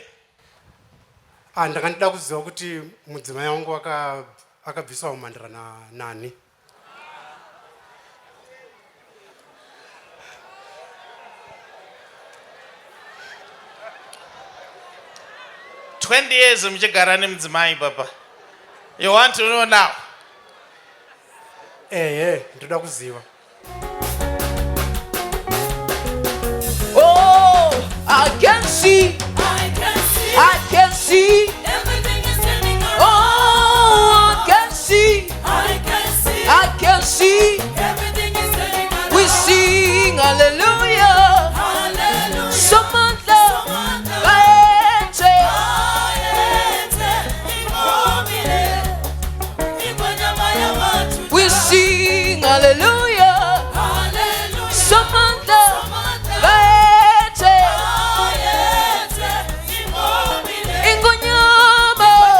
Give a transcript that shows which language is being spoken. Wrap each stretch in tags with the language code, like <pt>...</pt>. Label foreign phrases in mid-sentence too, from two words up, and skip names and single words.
<sn>Ndakandida kuziva kuti mudzimai wangu akabvisa humhandara nani. years muchigara nemudzimai papa.</sn> <en>You want to know now?</en> <sn>Ndoda kuziva.</sn> <en>Oh, I can see. I can see. Everything is turning around. Oh, I can see. I can see. Everything is turning around. We sing hallelujah. Hallelujah. Samantha. We sing hallelujah. Hallelujah. Samantha. Ingonyama.</en>